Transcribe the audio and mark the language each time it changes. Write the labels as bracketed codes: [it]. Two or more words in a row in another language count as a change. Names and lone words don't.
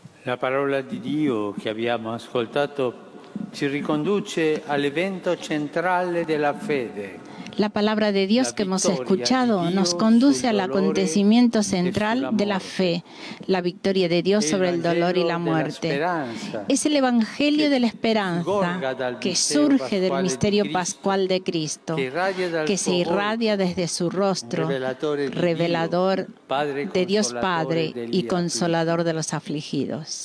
[it] La parola di Dio che abbiamo ascoltato ci riconduce all'evento centrale della fede. [es] La palabra de Dios que hemos escuchado nos conduce al acontecimiento central de la fe, la victoria de Dios sobre el dolor y la muerte. Es el Evangelio de la esperanza que surge del misterio pascual de Cristo, que se irradia desde su rostro, revelador de Dios Padre y consolador de los afligidos.